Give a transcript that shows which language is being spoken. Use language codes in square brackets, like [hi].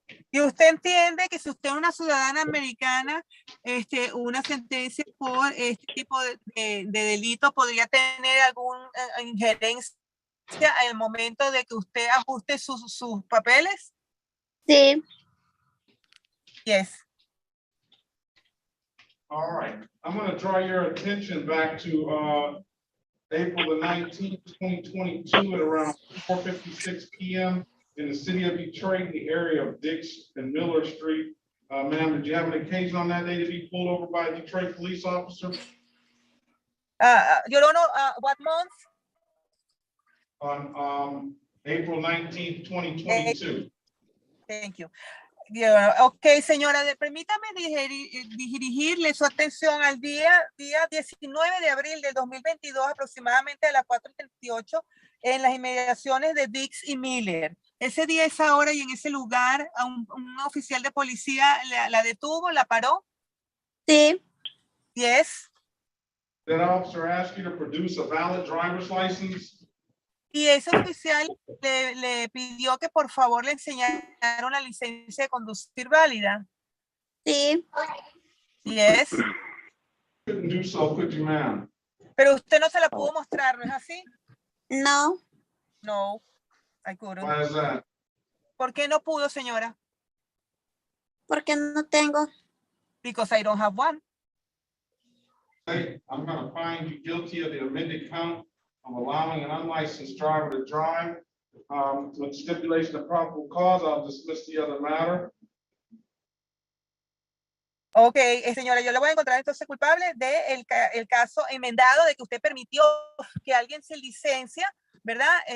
[es] Y usted entiende que si usted es una ciudadana americana, una sentencia por este tipo de delito podría tener alguna injerencia en el momento de que usted ajuste sus papeles. Sí. [en] Yes. All right, I'm going to draw your attention back to April the 19th, 2022 at around 4:56 p.m. in the city of Detroit, in the area of Dix and Miller Street. Ma'am, did you have an occasion on that day to be pulled over by a Detroit police officer? You don't know what month? On April 19th, 2022. Thank you. [es] Ok, señora, permítame dirigirle su atención al día 19 de abril del 2022, aproximadamente a las 4:38, en las inmediaciones de Dix y Miller. Ese día, esa hora y en ese lugar, un oficial de policía la detuvo, la paró. Sí. [en] Yes. That officer asked you to produce a valid driver's license? [es] Y ese oficial le pidió que por favor le enseñara una licencia de conducir válida. Sí. [en] Yes. Couldn't do so, could you, ma'am? [es] Pero usted no se la pudo mostrar, ¿no es así? No. [en] No, I couldn't. Why is that? [es] ¿Por qué no pudo, señora? Porque no tengo. [en] Because I don't have one. Hey, I'm gonna find you guilty of the amended count of allowing an unlicensed driver to drive. With stipulation of probable cause, I'll dismiss the other matter. [es] Ok, señora, yo le voy a encontrar entonces culpable de el caso enmendado de que usted permitió que alguien sin licencia, ¿verdad?